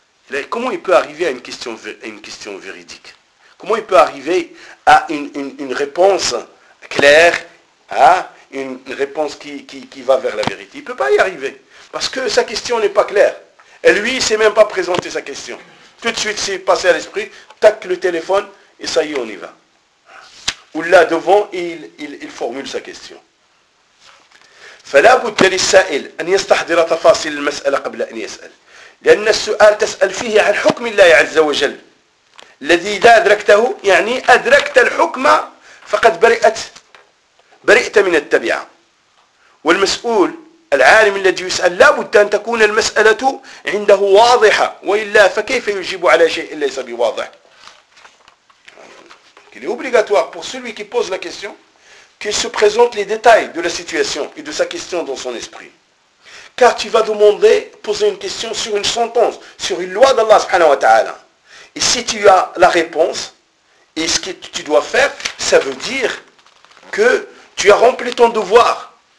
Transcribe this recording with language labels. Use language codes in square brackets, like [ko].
[fr] Là, comment il peut arriver à une question véridique? Comment il peut arriver à une réponse claire, à une réponse qui va vers la vérité? Il ne peut pas y arriver, parce que sa question n'est pas claire. Et lui, il ne sait même pas présenter sa question. Tout de suite, c'est passé à l'esprit, tac le téléphone, et ça y est, on y va. Ou là, devant, il formule sa question. [ar] فلا بد للسائل أن يستحضر تفاصيل المسألة قبل أن يسأل، لأن السؤال تسأل فيه عن حكم الله عز وجل الذي إذا أدركته يعني أدركت الحكم فقد برئت من التبعة. والمسؤول العالم الذي يسأل لا بد أن تكون المسألة عنده واضحة، وإلا فكيف يجيب على شيء ليس بواضح. [fr] Il est obligatoire pour celui qui pose la question qu'il se présente les détails de la situation et de sa question dans son esprit. Car tu vas demander, poser une question sur une sentence, sur une loi d'Allah subhanahu wa ta'ala. Et si tu as la réponse, et ce que tu dois faire, ça veut dire que tu as rempli ton devoir.